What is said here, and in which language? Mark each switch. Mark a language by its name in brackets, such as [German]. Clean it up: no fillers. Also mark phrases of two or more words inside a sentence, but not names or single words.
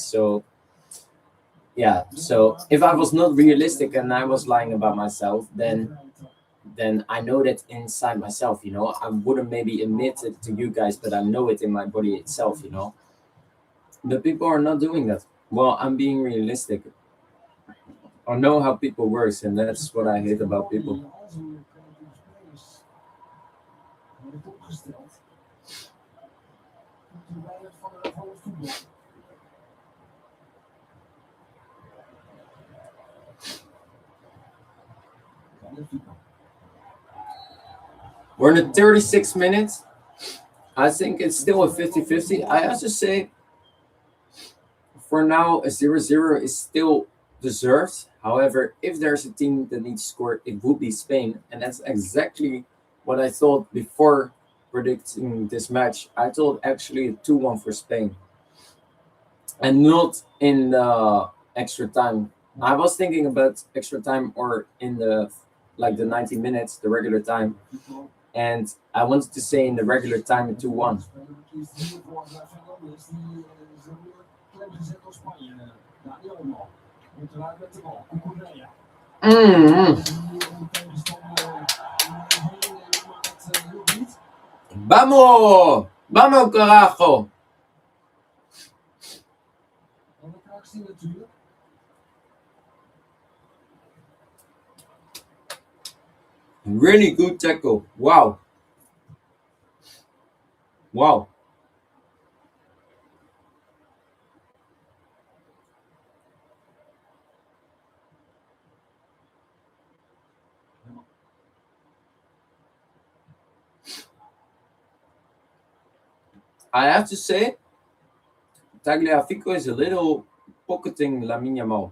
[English] So yeah, so if I was not realistic and I was lying about myself, then then I know that inside myself, you know. I wouldn't maybe admit it to you guys, but I know it in my body itself, you know. But people are not doing that. Well, I'm being realistic. I know how people works, and that's what I hate about people. [Dutch] Al zijn creatieve spelers worden opgesteld. Te weinig van het voetbal. Benfica. [English] We're in the 36 minutes. I think it's still a 50-50. I have to say, for now, a 0-0 is still deserved. However, if there's a team that needs to score, it would be Spain. And that's exactly what I thought before predicting this match. I thought actually 2-1 for Spain. And not in the extra time. I was thinking about extra time or in the 90 minutes, the regular time. And I wanted to say in the regular time 2-1. [Dutch] Speler kiest hiervoor Fernandes. Die is weer klem gezet door Spanje. Dani Olmo. Komt eruit met de bal. Cucurella. Die tegenstander heen en maakt het heel goed. [Spanish] Vamos! Vamos, carajo! [Dutch] Dan de actie natuurlijk. [English] Really good tackle. Wow. Wow. I have to say, Tagliafico is a little pocketing Lamine Yamal.